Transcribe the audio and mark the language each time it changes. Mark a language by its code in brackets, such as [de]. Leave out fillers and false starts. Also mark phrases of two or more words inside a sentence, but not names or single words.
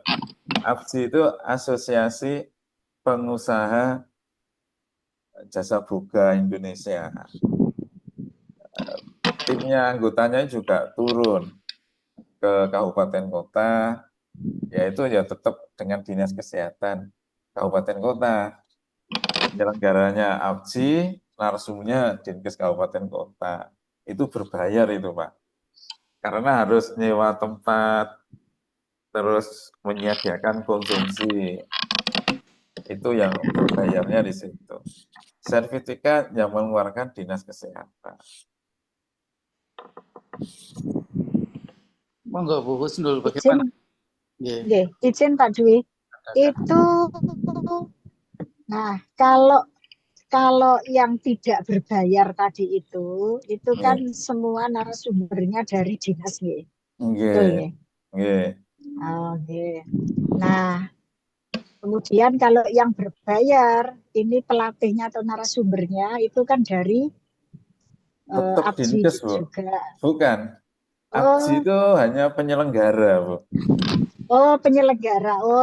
[id] APJI itu Asosiasi Pengusaha Jasa Boga Indonesia. Timnya anggotanya juga turun ke kabupaten kota, yaitu ya tetap dengan Dinas Kesehatan Kabupaten Kota. Penyelenggaranya APJI, narsumnya Dinkes Kabupaten Kota. Itu berbayar itu, Pak. Karena harus nyewa tempat, terus menyediakan konsumsi. Itu yang berbayarnya di situ. Sertifikat yang mengeluarkan Dinas Kesehatan. Monggo Bu Husnul, Izin, bagaimana? Nggih. nggih, izin Pak Dwi. Itu, nah kalau yang tidak berbayar tadi itu kan Nggih. semua narasumbernya dari dinas nggih. Betul Nggih. nggih? Nggih. Oh, nggih. Nah, kemudian kalau yang berbayar, ini pelatihnya atau narasumbernya itu kan dari Tetap APJI Dinkes, Bu. juga. Bukan. APJI Oh, itu hanya penyelenggara, Bu. oh penyelenggara. Oh,